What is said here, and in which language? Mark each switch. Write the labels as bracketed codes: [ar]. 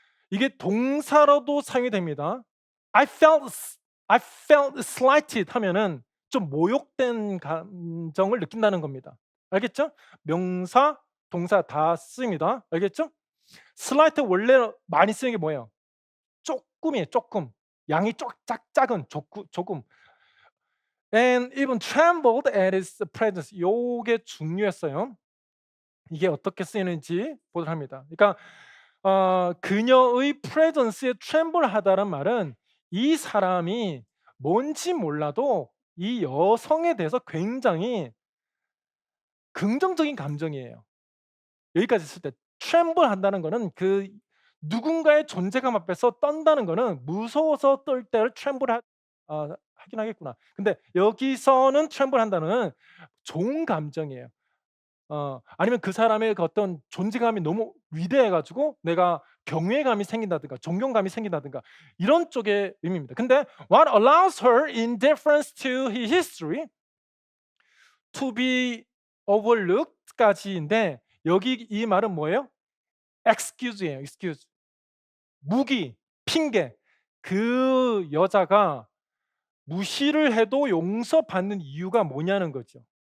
[ko] 이게 동사로도 사용이 됩니다. [en] I felt slighted [ko] 하면은 좀 모욕된 감정을 느낀다는 겁니다. 알겠죠? 명사, 동사 다 쓰입니다. 알겠죠? slight 원래 많이 쓰는 게 뭐예요? 쪼끔이에요, 쪼끔. 양이 작은 조금. [en] And even trembled at his presence. [ko] 요게 중요했어요. 이게 어떻게 쓰이는지 보도록 합니다. 그러니까 그녀의 presence에 tremble하다란 말은 이 사람이 뭔지 몰라도 이 여성에 대해서 굉장히 긍정적인 감정이에요. 여기까지 했을 때 tremble한다는 거는 그 누군가의 존재감 앞에서 떤다는 거는 무서워서 떨 때를 하긴 하겠구나. 근데 여기서는 tremble한다는 좋은 감정이에요. 아니면 그 사람의 그 어떤 존재감이 너무 위대해 가지고 내가 경외감이 생긴다든가 존경감이 생긴다든가 이런 쪽의 의미입니다. 근데 [en] what allows her indifference to his history to be overlooked까지인데 [ko] 여기 이 말은 뭐예요? excuse예요. excuse. 무기, 핑계. 그 여자가 무시를 해도 용서받는 이유가 뭐냐는 거죠.